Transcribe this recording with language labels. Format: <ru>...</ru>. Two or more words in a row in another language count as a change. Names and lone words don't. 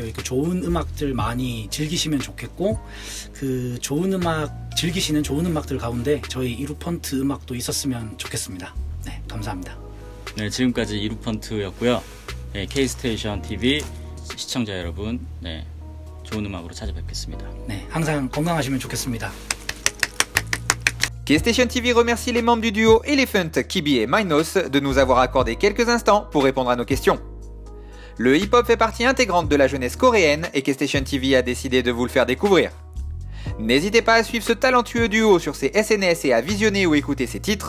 <ko>그 좋은 음악들 많이 즐기시면 좋겠고 그 좋은 음악 즐기시는 좋은 음악들 가운데 저희 이루펀트 음악도 있었으면 좋겠습니다. 네, 감사합니다. 네, 지금까지 이루펀트였고요. 네, K-스테이션 TV 시청자 여러분, 네, 좋은 음악으로 찾아뵙겠습니다. 네, 항상 건강하시면 좋겠습니다.</ko> <fr>K-Station TV remercie les membres du duo Elephant, Kibi et Minos de nous avoir accordé quelques instants pour répondre à nos questions. Le hip-hop fait partie intégrante de la jeunesse coréenne et K-Station TV a décidé de vous le faire découvrir. N'hésitez pas à suivre ce talentueux duo sur ses SNS et à visionner ou écouter ses titres.</fr>